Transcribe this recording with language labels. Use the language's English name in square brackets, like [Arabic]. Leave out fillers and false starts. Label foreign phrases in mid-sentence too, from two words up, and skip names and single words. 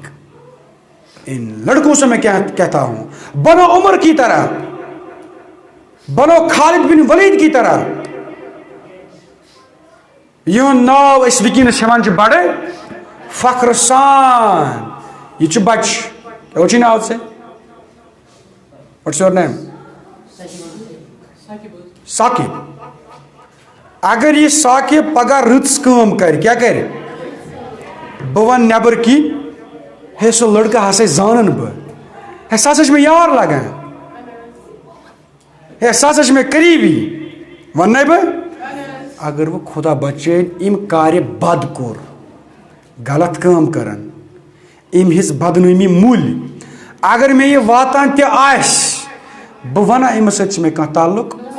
[Urdu] ان لڑکوں سے میں کہتا ہوں بنو عمر کی طرح، بنو خالد بن ولید کی طرح، [Kashmiri] یہ ناو اس وکینس ہمان بڑے فخر سان یہ بچ کیا ناو سے [English] What's your name? [Kashmiri] ثاقب. اگر یہ ثاقب پگہ رٕژ کٲم کرِ کیٛاہ کرِ؟ بہٕ وَنہٕ نٮ۪بر کِنۍ ہے سُہ لڑکہٕ ہسا زانن بہٕ, ہے سُہ ہسا چھُ مےٚ یار لگان, ہے سُہ ہسا چھُ مےٚ قریٖبی, وَننے بہٕ؟ اگر وۄنۍ خدا بچٲیِن أمۍ کارِ بد کوٚر, غلط کٲم کٔرٕن, أمۍ ہِژ بدنٲمی مُلۍ, اگر مےٚ یہِ واتان تہِ آسہِ بہٕ وَنا أمِس سۭتۍ چھِ مےٚ کانٛہہ تعلُق؟